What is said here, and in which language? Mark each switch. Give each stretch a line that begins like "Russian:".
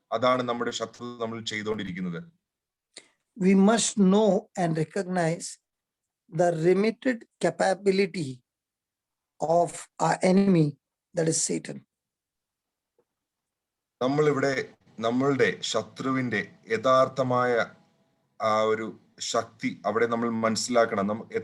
Malayalam: അതാണ് നമ്മുടെ ശത്രു നമ്മൾ ചെയ്തുകൊണ്ടിരിക്കുന്നത്.
English: We must know and recognize the limited capability of our enemy, that is Satan.
Malayalam: നമ്മളുടെ ശത്രുവിന്റെ യഥാർത്ഥമായ ആ ഒരു ശക്തി അവിടെ നമ്മൾ മനസ്സിലാക്കണം.